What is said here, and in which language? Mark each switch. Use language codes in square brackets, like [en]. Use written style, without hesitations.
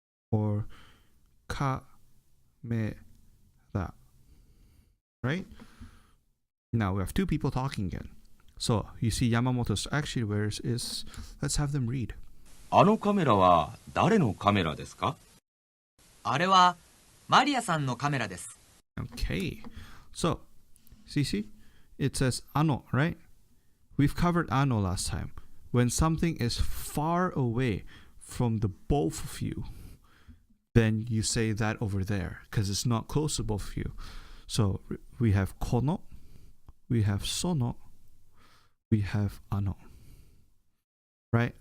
[en] Or kamera. Right? Now we have two people talking again. So you see Yamamoto's actually where is let's have them read. [ja] あのカメラは誰のカメラですか？あれはマリアさんのカメラです。 [en] Okay. So see? It says ano, right? We've covered ano last time. When something is far away from the both of you, then you say that over there because it's not close to both of you. So we have kono, we have sono, we have ano. Right?